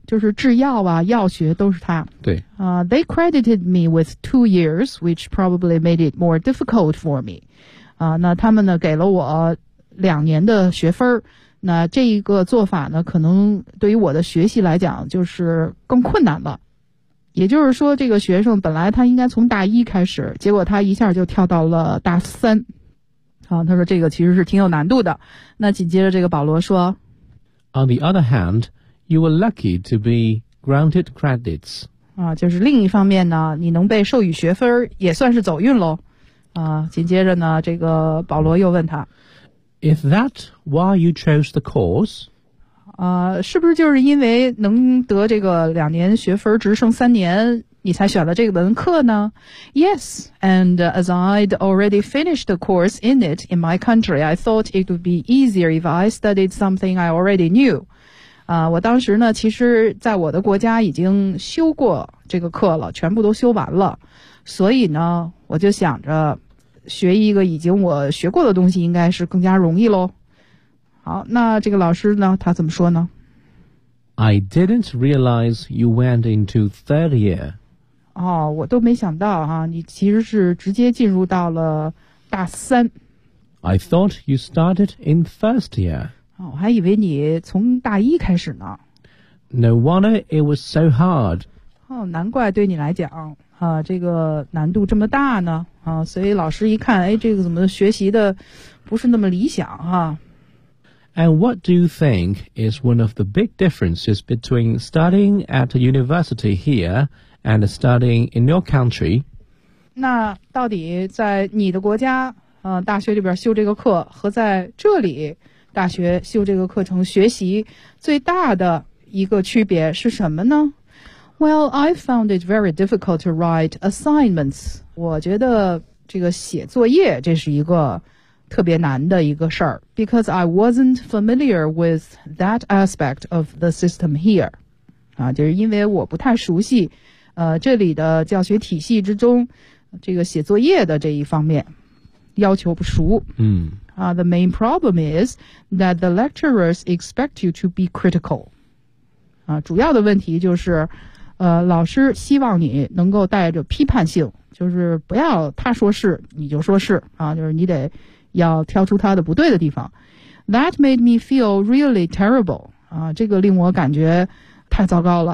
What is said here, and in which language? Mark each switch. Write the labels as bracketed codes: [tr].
[zh] 就是制药啊药学都是它。对。 [en] They credited me with 2 years, which probably made it more difficult for me. [zh] 那他们呢给了我2年的学分。那这一个做法呢可能对于我的学习来讲就是更困难了。也就是说这个学生本来他应该从大一开始，结果他一下就跳到了大三。他说这个其实是挺有难度的。那紧接着这个保罗说 [en] On the other hand, you were lucky to be granted credits. [zh] 就是另一方面呢你能被授予学分也算是走运咯。紧接着呢这个保罗又问他 [en] Is that why you chose the course? [zh] 是不是就是因为能得这个2年学分直升3年你才选了这个文课呢 [en] ？Yes, and as I'd already finished a course in it in my country, I thought it would be easier if I studied something I already knew. [zh] 我当时呢，其实在我的国家已经修过这个课了，全部都修完了，所以呢，我就想着学一个已经我学过的东西，应该是更加容易咯。好，那这个老师呢，他怎么说呢？ [en] I didn't realize you went into third year. [zh] 哦，我都没想到哈，你其实是直接进入到了大三。 [en] I thought you started in first year. [zh] 哦，我还以为你从大一开始呢。 [en] No wonder it was so hard. [zh] 哦，难怪对你来讲啊，这个难度这么大呢啊，所以老师一看，哎，这个怎么学习的不是那么理想哈。 [en] And what do you think is one of the big differences between studying at a university here and studying in your country? [zh] 那到底在你的国家，大学里边修这个课和在这里大学修这个课程学习最大的一个区别是什么呢？ [en] Well, I found it very difficult to write assignments. [zh] 我觉得这个写作业这是一个特别难的一个事儿 [en] ，because I wasn't familiar with that aspect of the system here， [zh] 啊，就是因为我不太熟悉，这里的教学体系之中，这个写作业的这一方面要求不熟。嗯， [en] 啊 ，the main problem is that the lecturers expect you to be critical， [zh] 啊，主要的问题就是，老师希望你能够带着批判性，就是不要他说是你就说是啊，就是你得。要挑出他的不对的地方 [en] That made me feel really terrible [zh] 啊，这个令我感觉太糟糕了